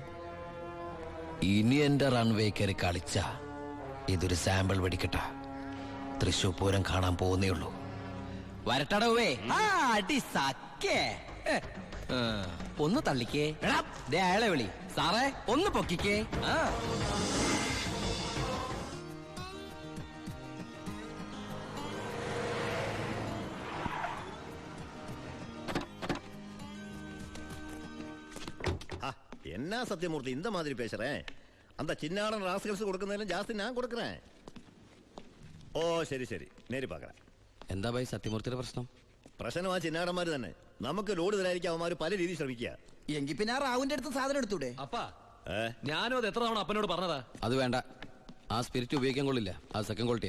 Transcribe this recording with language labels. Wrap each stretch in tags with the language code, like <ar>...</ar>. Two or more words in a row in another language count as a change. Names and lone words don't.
<ml>ഇനി എന്റെ റൺവേ കയറി കളിച്ച ഇതൊരു സാമ്പിൾ വെടിക്കട്ട. തൃശൂർ പൂരം കാണാൻ പോകുന്നേ ഉള്ളൂ. വരട്ടടവേ. ഒന്ന് തള്ളിക്കേ. ദേ അയാളെ വിളി. സാറേ ഒന്ന് പൊക്കിക്കേ.</ml> <ta>என்ன சத்தியமூர்த்தி இந்த மாதிரி பேசுறேன்? அந்த சின்னாடன் ராஸ்கல்ஸ் கொடுക്കുന്നതിലും ஜாஸ்தி நான் கொடுக்குறேன்.</ta> <ml>ഓ ശരി ശരി, നേരി പാക്കറ. എന്താ ഭായി സത്യമൂർത്തിയുടെ പ്രശ്നം? പ്രശ്നം ആ ചിന്നാടന്മാര് തന്നെ. നമുക്ക് ലോഡ് തരായിരിക്കും അവന്മാര് പല രീതി ശ്രമിക്കുക. എങ്കിൽ പിന്നെ ആ റാവുന്റെ അടുത്ത് സാധനം എടുത്തൂടെ? അപ്പാ, ഞാനും അത് എത്ര തവണ അപ്പനോട് പറഞ്ഞതാ. അത് വേണ്ട. ആ സ്പിരിറ്റ് ഉപയോഗിക്കാൻ കൊള്ളില്ല. അത് സെക്കൻഡ് ക്വാളിറ്റിയാ.</ml>